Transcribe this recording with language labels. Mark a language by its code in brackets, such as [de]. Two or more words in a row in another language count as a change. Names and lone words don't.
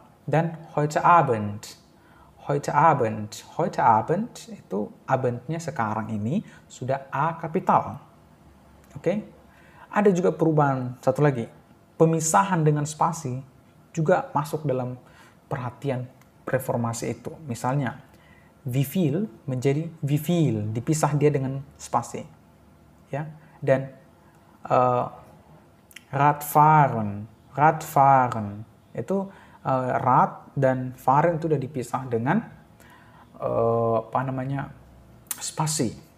[de] Dan heute Abend, heute Abend. Heute Abend [id] itu Abendnya sekarang ini sudah A kapital. Oke. Ada juga perubahan satu lagi. Pemisahan dengan spasi juga masuk dalam perhatian reformasi itu. [de] Misalnya wie viel menjadi wie viel, [id] dipisah dia dengan spasi. Ya. Dan Radfahren, Radfahren itu Rad dan Fahren itu udah dipisah dengan spasi.